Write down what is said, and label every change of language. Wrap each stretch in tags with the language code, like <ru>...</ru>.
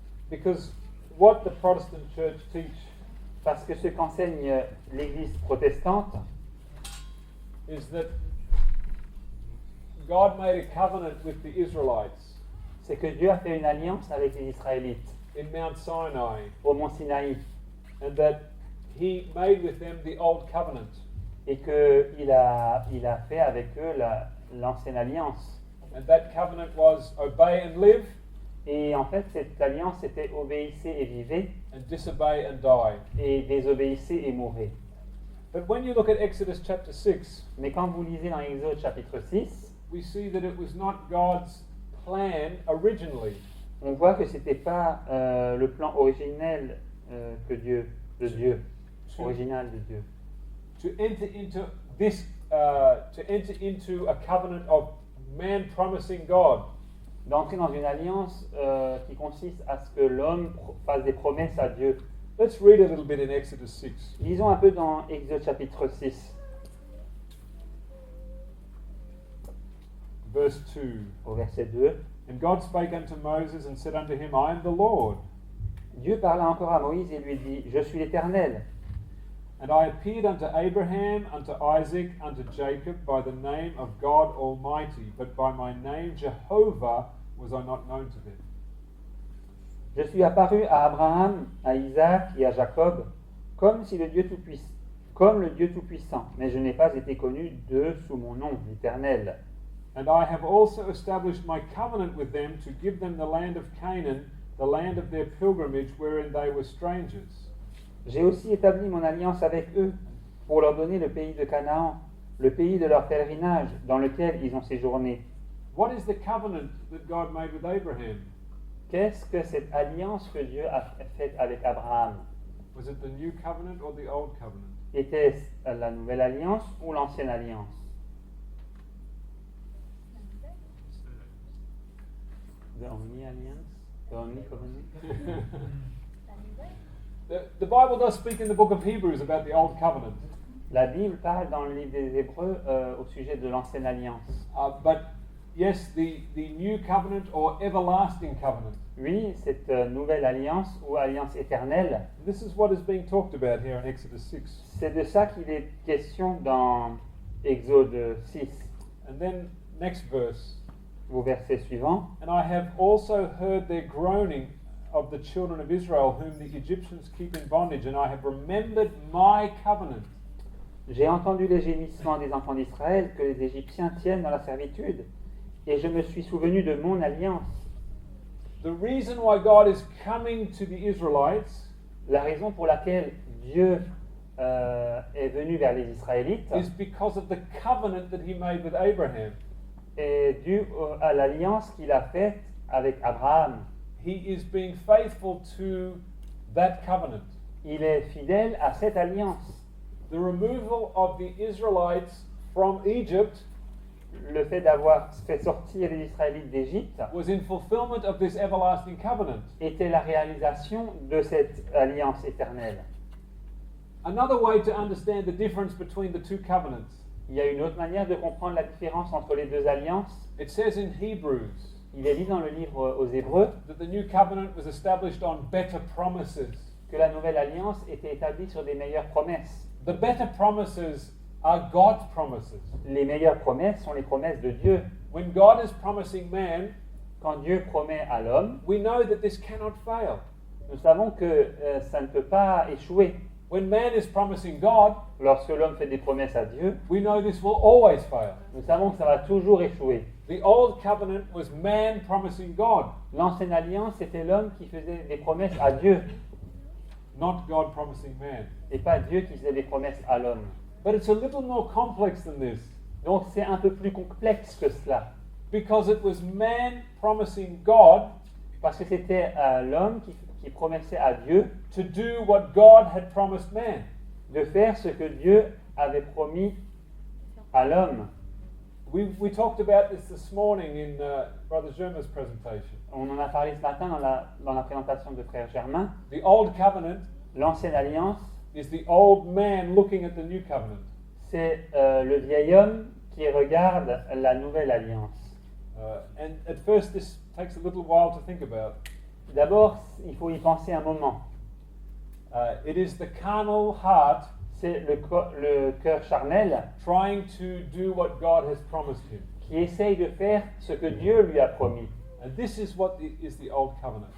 <en>Because what the Protestant church teach</en> <fr>Parce que ce qu'enseigne l'Église protestante,</fr> <en>is that God made a covenant with the Israelites</en> <fr>c'est que Dieu a fait une alliance avec les Israélites</fr> <en>in Mount Sinai,</en> <fr>au mont Sinaï</fr> <en>and that He made with them the old covenant.</en> <fr>et qu'il a fait avec eux l'ancienne alliance.</fr> <en>And that covenant was obey and live,</en> <fr>Et en fait, cette alliance était obéissez et vivez,</fr> <en>and disobey and die.</en> <fr>et désobéissez et mourrez.</fr> <en>But when you look at Exodus chapter 6,</en> <fr>Mais quand vous lisez dans Exode chapitre 6,</fr> <en>we see that it was not God's plan originally</en> <fr>on voit que c'était pas le plan originel de Dieu, original de Dieu,</fr> <en>to enter into this, to enter into a covenant of man promising God.</en> <fr>d'entrer dans une alliance qui consiste à ce que l'homme fasse des promesses à Dieu.</fr> <en>Let's read a little bit in Exodus 6.</en> <fr>Lisons un peu dans Exode chapitre 6,</fr> <en>Verse 2.</en> <fr>au verset 2.</fr> <en>And God spake unto Moses and said unto him, I am the Lord.</en> <fr>Dieu parla encore à Moïse et lui dit, je suis l'Éternel.</fr> <en>And I appeared unto Abraham, unto Isaac, unto Jacob by the name of God Almighty, but by my name Jehovah was I not known to them.</en> <fr>Je suis apparu à Abraham, à Isaac et à Jacob, comme le Dieu Tout-Puissant, mais je n'ai pas été connu d'eux sous mon nom, l'Éternel.</fr> <en>And I have also established my covenant with them to give them the land of Canaan, the land of their pilgrimage wherein they were strangers.</en> <fr>J'ai aussi établi mon alliance avec eux pour leur donner le pays de Canaan, le pays de leur pèlerinage dans lequel ils ont séjourné.</fr> <en>What is the covenant that God made with Abraham?</en> <fr>Qu'est-ce que cette alliance que Dieu a faite avec Abraham?</fr> <en>Was it the new covenant or the old covenant?</en> <fr>Était-ce la nouvelle alliance ou l'ancienne alliance?</fr> <en>The only alliance? The only covenant?</en> <fr>La nouvelle.</fr> <en>The Bible does speak in the book of Hebrews about the old covenant.</en> <fr>La Bible parle dans le livre des Hébreux au sujet de l'ancienne alliance.</fr> <en>But yes, the new covenant or everlasting covenant.</en> <fr>Oui, cette nouvelle alliance ou alliance éternelle,</fr> <en>This is what is being talked about here in Exodus 6.</en> <fr>c'est de ça qu'il est question dans Exode 6,</fr> <en>And then next verse.</en> <fr>au verset suivant.</fr> <en>And I have also heard their groaning of the children of Israel, whom the Egyptians keep in bondage, and I have remembered my covenant.</en> <fr>J'ai entendu les gémissements des enfants d'Israël que les Égyptiens tiennent dans la servitude, et je me suis souvenu de mon alliance.</fr> <en>The reason why God is coming to the Israelites</en> <fr>La raison pour laquelle Dieu est venu vers les Israélites</fr> <en>is because of the covenant that he made with Abraham.</en> <fr>est due à l'alliance qu'il a faite avec Abraham.</fr> <en>He is being faithful to that covenant.</en> <fr>Il est fidèle à cette alliance.</fr> <en>The removal of the Israelites from Egypt</en> <fr>Le fait d'avoir fait sortir les Israélites d'Égypte</fr> <en>was in fulfillment of this everlasting covenant.</en> <fr>était la réalisation de cette alliance éternelle.</fr> <en>Another way to understand the difference between the two covenants,</en> <fr>Il y a une autre manière de comprendre la différence entre les deux alliances.</fr> <en>it says in Hebrews</en> <fr>Il est dit dans le livre aux Hébreux</fr> <en>that the new covenant was established on better promises.</en> <fr>que la nouvelle alliance était établie sur des meilleures promesses.</fr> <en>The better promises are God's promises.</en> <fr>Les meilleures promesses sont les promesses de Dieu.</fr> <en>When God is promising man,</en> <fr>Quand Dieu promet à l'homme,</fr> <en>we know that this cannot fail.</en> <fr>nous savons que ça ne peut pas échouer.</fr> <en>When man is promising God,</en> <fr>Lorsque l'homme fait des promesses à Dieu,</fr> <en>we know this will always fail.</en> <fr>nous savons que ça va toujours échouer.</fr> <en>The old covenant was man promising God,</en> <fr>L'ancienne alliance, c'était l'homme qui faisait des promesses à Dieu,</fr> <en>not God promising man.</en> <fr>et pas Dieu qui faisait des promesses à l'homme.</fr> <en>But it's a little more complex than this,</en> <fr>Donc c'est un peu plus complexe que cela,</fr> <en>because it was man promising God</en> <fr>parce que c'était l'homme qui promettait à Dieu</fr> <en>to do what God had promised man.</en> <fr>de faire ce que Dieu avait promis à l'homme.</fr> <en>We talked about this morning in Brother Germa's presentation.</en> <fr>On en a parlé ce matin dans la présentation de Frère Germain.</fr> <en>The old covenant</en> <fr>L'ancienne alliance,</fr> <en>is the old man looking at the new covenant.</en> <fr>c'est le vieil homme qui regarde la nouvelle alliance.</fr> <en>And at first, this takes a little while to think about.</en> <fr>D'abord, il faut y penser un moment.</fr> <en>It is the carnal heart</en> <fr>C'est le cœur charnel</fr> <en>trying to do what God has promised him.</en> <fr>qui essaye de faire ce que Dieu lui a promis.</fr> <en>And this is what is the old covenant.</en>